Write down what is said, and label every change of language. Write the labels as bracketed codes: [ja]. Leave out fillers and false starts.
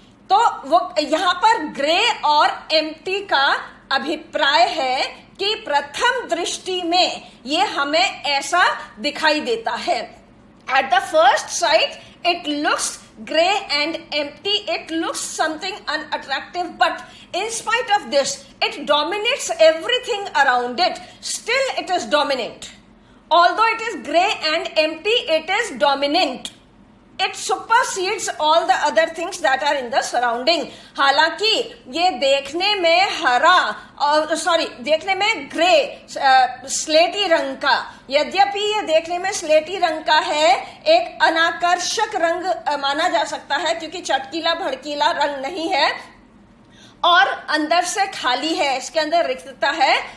[hi] तो वो यहाँ पर ग्रे और एम्प्टी का अभिप्राय है कि प्रथम दृष्टि में ये हमें ऐसा दिखाई देता है. [en] At the first sight it looks grey and empty, it looks something unattractive, but in spite of this it dominates everything around it. Still it is dominant. Although it is grey and empty, it is dominant. It supersedes all the other things that are in the surrounding. [hi] हालांकि ये देखने में हरा और देखने में grey स्लेटी रंग का, यद्यपि ये देखने में स्लेटी रंग का है, एक अनाकर्षक रंग माना जा सकता है क्योंकि चटकीला भड़कीला रंग नहीं है और अंदर से खाली है, इसके अंदर रिक्तता है.